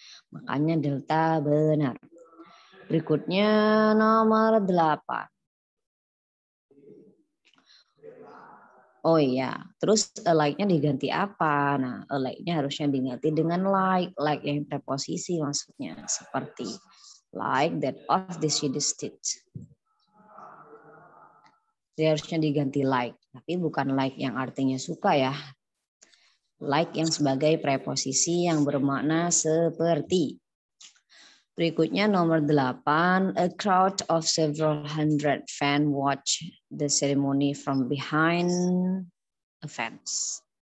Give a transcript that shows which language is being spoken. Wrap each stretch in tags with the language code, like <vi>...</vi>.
<id>Makanya delta benar. Berikutnya nomor 8. Oh iya, terus like-nya diganti apa? Nah, like-nya harusnya diganti dengan like yang preposisi maksudnya. Seperti</id> <en>like that of the city state.</en> <id>Dia harusnya diganti like, tapi bukan like yang artinya suka ya. Like yang sebagai preposisi yang bermakna seperti. Berikutnya nomor 8,</id> <en>a crowd of several hundred fans watch the ceremony from behind a fence.</en>